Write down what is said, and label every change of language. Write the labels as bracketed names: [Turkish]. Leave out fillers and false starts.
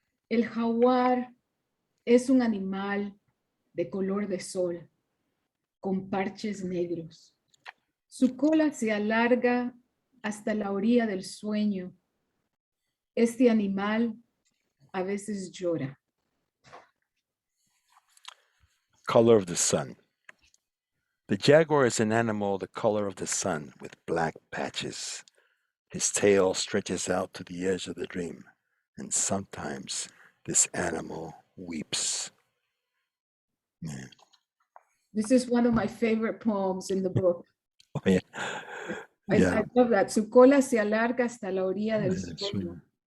[Spanish] El jaguar es un animal de color de sol, con parches negros. Su cola se alarga hasta la orilla del sueño. Este animal a veces llora. [English] Color of the Sun. The jaguar is an animal the color of the sun with black patches. His tail stretches out to the edge of the dream, and sometimes this animal weeps. Yeah. This is one of my favorite poems in the book. Oh, yeah. I love that. [Spanish] Su cola se alarga hasta la orilla del sueño.